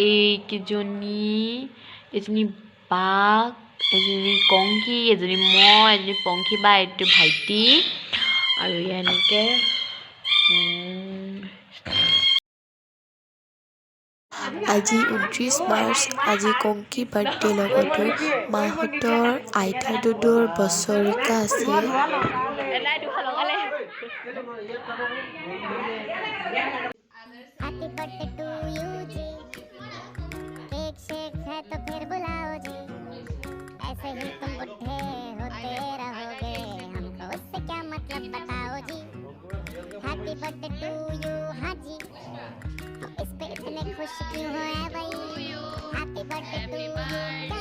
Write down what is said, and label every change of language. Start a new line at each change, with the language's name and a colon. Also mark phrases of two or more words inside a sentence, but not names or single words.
Assamese: এজনী বাক এজনী কংকি এজনী মই এজনী পংখী বা এইটো ভাইটি আৰু এনেকৈ আজি 29 মাৰ্চ আজি কংকি বাৰ্থডে লগতো মাহঁতৰ আইতা দুদুৰ বছৰিকা আছে
English: happy birthday to you
Hindi: जी केक शेक है तो फिर बुलाओ जी ऐसे ही तुम बुढ़े होते रहोगे हमको उससे क्या मतलब बताओ जी
English: happy birthday to you
Hindi: हाँ जी इस पे इतने खुश क्यों हो भाई
English: happy birthday to you